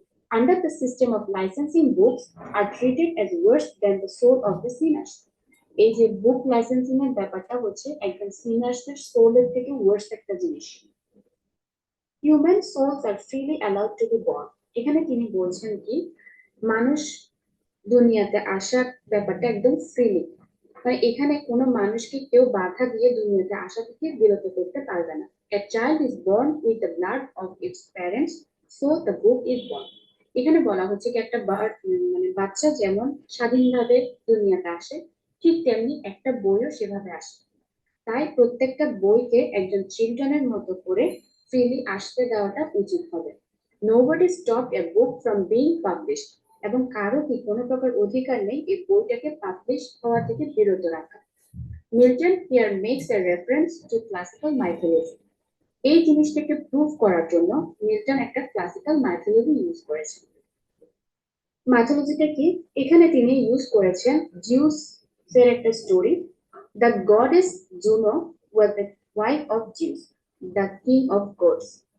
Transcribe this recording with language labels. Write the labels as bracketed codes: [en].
[en] Under the system of licensing, books are treated as worse than the soul of the sinners. [bn] এই যে বুক licensing এর ব্যাপারটা হচ্ছে একজন সিনার্সের সোলের থেকে ওয়ার্স একটা জিনিস। [en] Human souls are freely allowed to be born. [bn] এখানে তিনি বলছেন কি মানুষ দুনিয়াতে আসার ব্যাপারটা একদম ফ্রিলি, মানে এখানে কোনো মানুষকে কেউ বাধা দিয়ে দুনিয়াতে আসা থেকে বিরত করতে পারবে না। [en] A child is born with the blood of its parents, so the book is born. [bn] এখানে বলা হচ্ছে কি একটা মানে বাচ্চা যেমন স্বাধীনভাবে দুনিয়াতে আসে ঠিক তেমনি একটা বইও সেভাবে আসে। তাই প্রত্যেকটা বইকে একজন চিলড্রেনের মতো করে ফ্রিলি আসতে দেওয়াটা উচিত হবে। [en] Nobody stopped a book from being published. [bn] এবং কারো কি কোনো প্রকার অধিকার নেই এই বইটাকে পাবলিশ হওয়া থেকে বিরত রাখা। [en] Milton here makes a reference to classical mythology. [bn] এই জিনিসটাকে প্রুভ করার জন্য মিল্টন একটা ক্লাসিক্যাল মাইথোলজি ইউজ করেছেন। মাইথোলজিটা কি? এখানে তিনি ইউজ করেছেন জিউস এর একটা story. [en] The goddess Juno was the wife of Zeus, the king of gods.